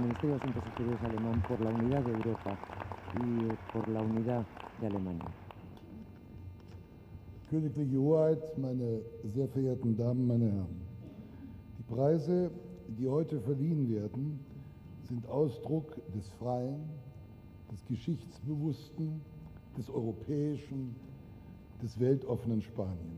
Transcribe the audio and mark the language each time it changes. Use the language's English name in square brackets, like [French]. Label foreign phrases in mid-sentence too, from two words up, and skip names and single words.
[Spanish] Ministro de Asuntos Exteriores alemán por la unidad de Europa y por la unidad de Alemania. [German] Königliche Hoheit, meine sehr verehrten Damen, meine Herren. Die Preise, die heute verliehen werden, sind Ausdruck des freien, des geschichtsbewussten, des europäischen, des weltoffenen Spanien.